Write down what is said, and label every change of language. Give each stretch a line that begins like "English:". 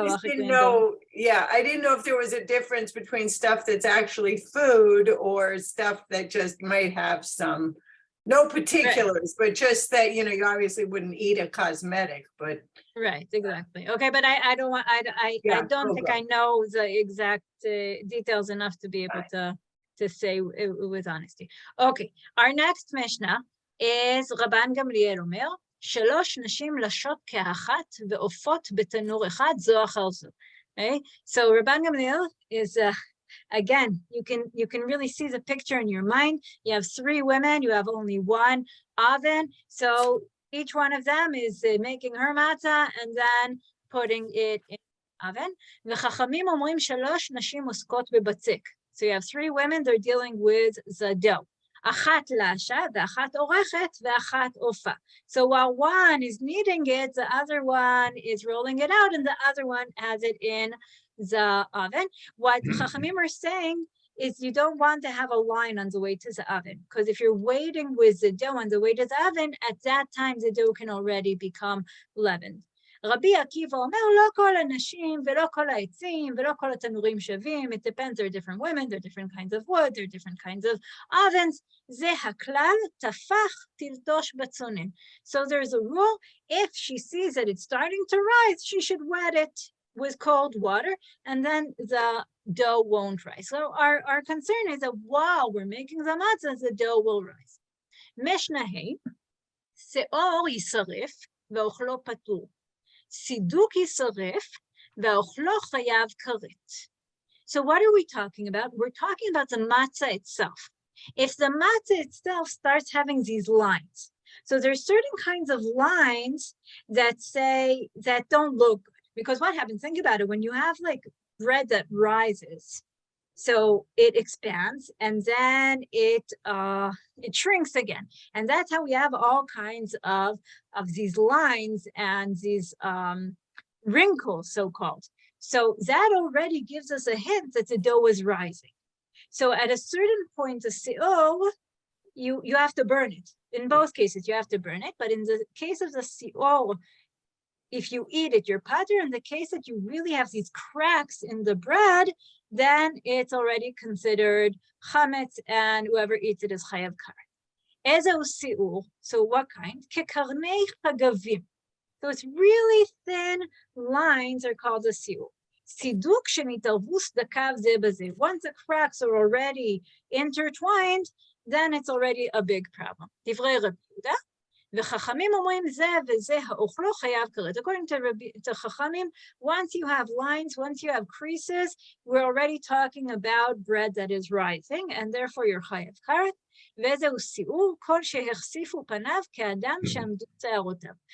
English: I didn't know, I didn't know if there was a difference between stuff that's actually food or stuff that just might have some, no particulars, right, but just that, you know, you obviously wouldn't eat a cosmetic, but. Right, exactly. Okay, but I don't want, I don't think I know the exact details enough to be able to say with honesty. Okay, our next Mishnah is
Hebrew: Rabban Gamliel Omer, שלוש נשים לשות כאחת ועופות בתנור אחד זו אחר זו.
English: Okay, so Rabban Gamliel is again, you can really see the picture in your mind. You have three women, you have only one oven, so each one of them is making her matzah and then putting it in the oven.
Hebrew: וחכמים אומרים שלוש נשים עוסקות בבצק.
English: So you have three women, they're dealing with the dough.
Hebrew: אחת לאשה, ואחת עורכת, ואחת עופה.
English: So while one is kneading it, the other one is rolling it out, and the other one has it in the oven. What Chachamim are saying is you don't want to have a line on the way to the oven, because if you're waiting with the dough on the way to the oven, at that time the dough can already become leavened.
Hebrew: רבי עקיבא אומר, לא כל הנשים ולא כל העצים ולא כל התנורים שווים.
English: It depends, there are different women, there are different kinds of wood, there are different kinds of ovens.
Hebrew: זה הכלל, טפח תלתוש בצונן.
English: So there's a rule, if she sees that it's starting to rise, she should wet it with cold water, and then the dough won't rise. So our concern is that while we're making the matzah, the dough will rise.
Hebrew: משנה ה', שאור יישרף ואוכלו פטור. סידוק יישרף ואוכלו חייב כרת.
English: So what are we talking about? We're talking about the matzah itself. If the matzah itself starts having these lines, so there's certain kinds of lines that say that don't look good, because what happens, think about it, when you have like bread that rises, so it expands and then it shrinks again, and that's how we have all kinds of these lines and these wrinkles, so-called. So that already gives us a hint that the dough is rising. So at a certain point, the se'or, you have to burn it. In both cases, you have to burn it, but in the case of the se'or, if you eat it, you're pater. In the case that you really have these cracks in the bread, then it's already considered chametz, and whoever eats it is chayav karet. Ezeu si'ur, so what kind? Kekarnei chagavim. Those really thin lines are called a si'ur.
Hebrew: צידוק שנתערבו סדקיו זה בזה.
English: Once the cracks are already intertwined, then it's already a big problem.
Hebrew: דברי רבי יהודה, וחכמים אומרים זה וזה האוכלו חייב כרת.
English: According to חכמים, once you have lines, once you have creases, we're already talking about bread that is rising, and therefore you're חייב כרת.
Hebrew: וזהו סיעור כל שהחשיפו פניו כאדם שעמדו שערותיו.